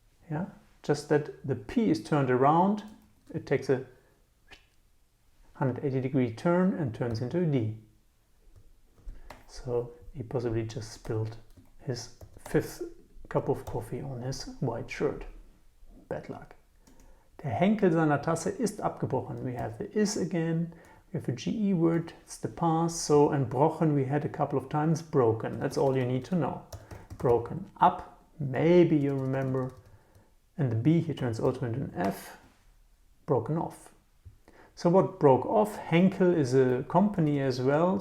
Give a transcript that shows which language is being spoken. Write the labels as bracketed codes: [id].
[en] Yeah, just that the P is turned around. It takes a 180-degree turn and turns into a D. So he possibly just spilled his 5th cup of coffee on his white shirt. Bad luck. [de] Der Henkel seiner Tasse ist abgebrochen. [en] We have the is again. We have a GE word. It's the past. So, and brochen we had a couple of times. Broken. That's all you need to know. Broken up. Maybe you remember. And the B here turns also into an F. Broken off. So what broke off? Henkel is a company as well.